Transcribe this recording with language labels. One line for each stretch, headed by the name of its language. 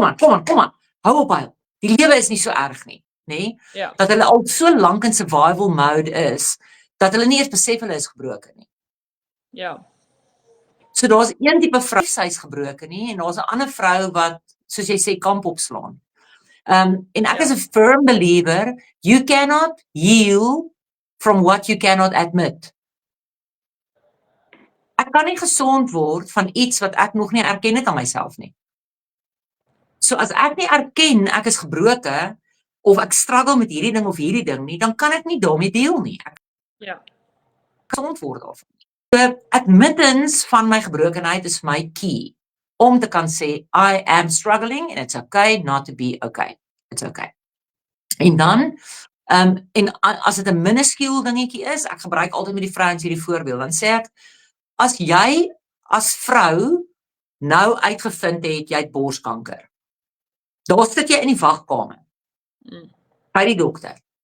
Afrikaans: Kom aan. Hou op huil. Die lewe is nie so erg nie, nê? Ja. Dat hulle al so lank in survival mode is dat hulle nie eens besef hulle is gebroken nie. Ja. So daar's een tipe vrou sy is gebroken nie en daar's 'n ander vrou wat soos jy sê kamp opslaan. En ek is 'n
English: firm believer, you cannot heal from what you cannot admit.
Afrikaans: Ek kan nie gesond word van iets wat ek nog nie erken het aan myself nie. So as ek nie erken ek is gebroken of ek struggle met hierdie ding of hierdie ding nie, dan kan ek nie daarmee deel nie. Ek Ja. gesond word daarvan. So admittance van my gebrokenheid is my key om te kan sê
English: I am struggling and it's okay not to be okay. It's okay.
Afrikaans: En dan en as dit 'n minuscule dingetjie is, ek gebruik altyd met die vrouens hierdie voorbeeld, dan sê ek as jy as vrou nou uitgevind het jy het borskanker. Daar sit jy in die wagkamer by die dokter.